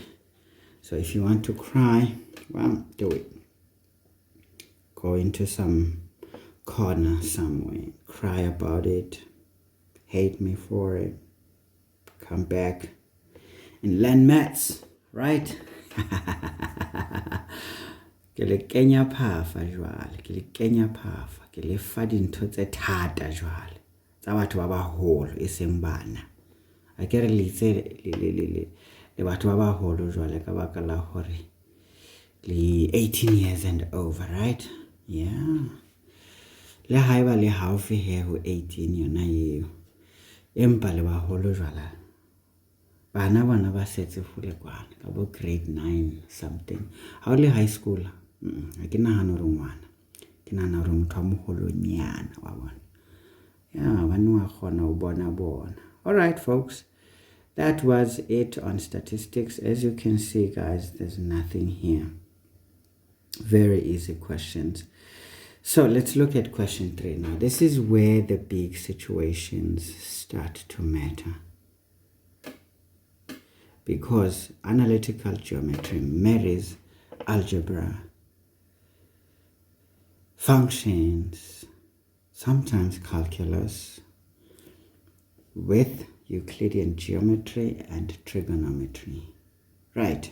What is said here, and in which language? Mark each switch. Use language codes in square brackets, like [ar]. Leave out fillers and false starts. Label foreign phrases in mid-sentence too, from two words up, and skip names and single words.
[en] So if you want to cry, well, do it. Go into some corner somewhere, cry about it, hate me for it, come back and learn maths, right? [st] Ke le kenya phafa jwale, ke le kenya phafa, ke le fa dintho tse thata jwale tsa batho ba baholo e seng bana. A ke re le batho ba baholo jwale ka baka la hore le [en] 18 years and over, [st] right? Yeah. Le haeba le haufi he ho 18 yona eo, empa le baholo jwala bana bona ba setse fule kwana ka bo grade 9 something. Ha o le [en] high school, [st] ha ke nahana hore ngwana, ke nahana hore motho a moholo nyana wa bona. Yeah, bana wa kgona ho bona. [en] All right, folks, that was it on statistics. As you can see, guys, there's nothing here. Very easy questions. So let's look at question 3 now. This is where the big situations start to matter, because analytical geometry marries algebra, functions, sometimes calculus, with Euclidean geometry and trigonometry, right?